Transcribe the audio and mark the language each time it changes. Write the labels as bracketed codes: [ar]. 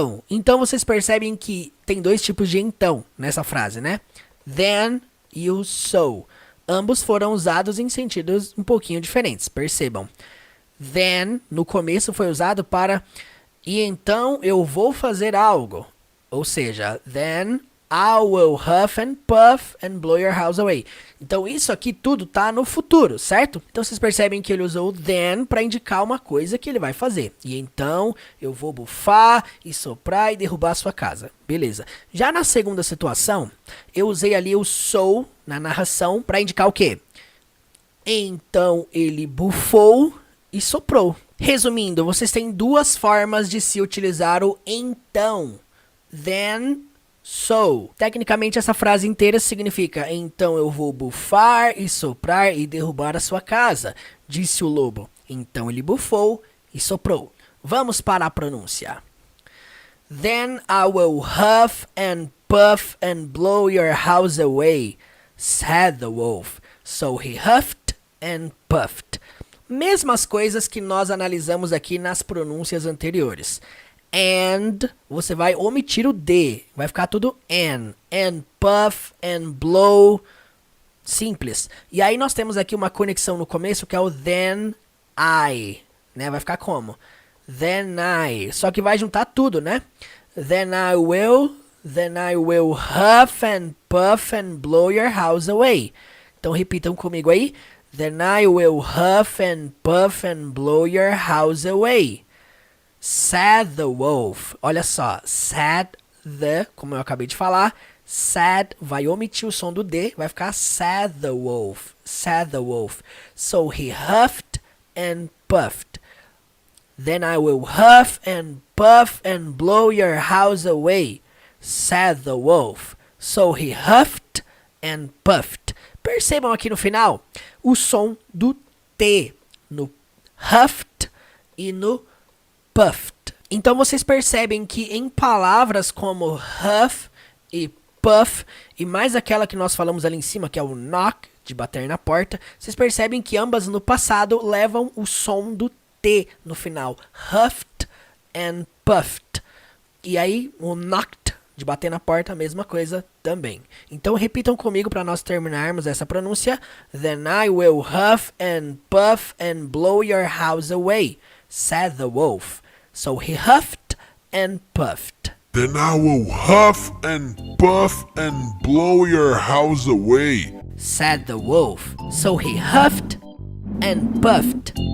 [pt] Então vocês percebem que tem dois tipos de então nessa frase, né? Then e o so. Ambos foram usados em sentidos um pouquinho diferentes, percebam. Then, no começo, foi usado para e então eu vou fazer algo. Ou seja, [en] then I will huff and puff and blow your house away. [pt] Então isso aqui tudo tá no futuro, certo? Então vocês percebem que ele usou then para indicar uma coisa que ele vai fazer. E então eu vou bufar e soprar e derrubar a sua casa. Beleza. Já na segunda situação, eu usei ali o so na narração para indicar o quê? Então ele bufou e soprou. Resumindo, vocês têm duas formas de se utilizar o então. Then, so. Tecnicamente, essa frase inteira significa: então eu vou bufar e soprar e derrubar a sua casa, disse o lobo. Então ele bufou e soprou. Vamos para a pronúncia. [en] Then I will huff and puff and blow your house away, said the wolf. So he huffed and puffed. [pt] Mesmas coisas que nós analisamos aqui nas pronúncias anteriores. And, você vai omitir o D, vai ficar tudo [en] and puff, and blow, [pt] simples. E aí nós temos aqui uma conexão no começo que é o then I, né? Vai ficar como? [en] Then I, [pt] só que vai juntar tudo, né? [en] Then I will huff and puff and blow your house away. [pt] Então repitam comigo aí. [en] Then I will huff and puff and blow your house away. Said the wolf. [pt] Olha só, said the, como eu acabei de falar, said, vai omitir o som do D, vai ficar [en] said the wolf. Said the wolf. So he huffed and puffed. Then I will huff and puff and blow your house away, said the wolf. So he huffed and puffed. [pt] Percebam aqui no final o som do T no huffed e no puffed. Então vocês percebem que em palavras como huff e puff, e mais aquela que nós falamos ali em cima, que é o knock, de bater na porta, vocês percebem que ambas no passado levam o som do T no final. [en] Huffed and puffed. [pt] E aí o knocked, de bater na porta, a mesma coisa também. Então repitam comigo para nós terminarmos essa pronúncia. [en] Then I will huff and puff and blow your house away, said the wolf. So he huffed and puffed. Then I will huff and puff and blow your house away, said the wolf. So he huffed and puffed.